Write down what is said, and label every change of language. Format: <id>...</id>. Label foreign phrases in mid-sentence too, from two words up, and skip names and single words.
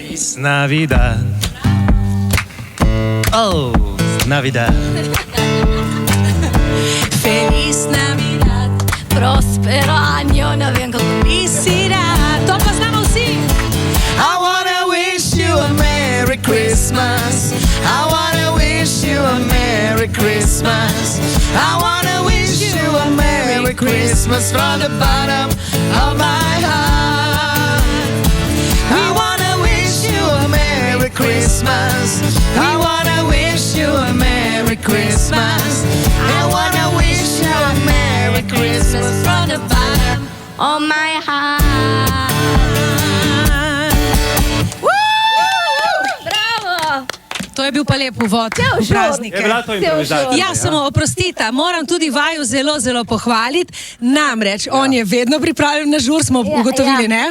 <es>Es Navidad. Oh, es Navidad. Feliz Navidad, Prospero año,</es> <sl>no vem kako. felicidad. To pa znamo vsi.</sl> <en>I wanna wish you a Merry Christmas. I wanna wish you a Merry Christmas. I wanna wish you a Merry Christmas from the bottom of my heart. I wanna wish you a Merry Christmas. I wanna wish you a Merry Christmas. I wanna wish you a Merry Christmas from the bottom Oh my heart.</en> <sl>Bravo! To je bil pa lep uvod v praznike. Je bila to improvizacija? Ja, samo oprostite, moram tudi vaju zelo, zelo pohvaliti. Namreč, on je vedno pripravljen na žur, smo ugotovili, ne?</sl>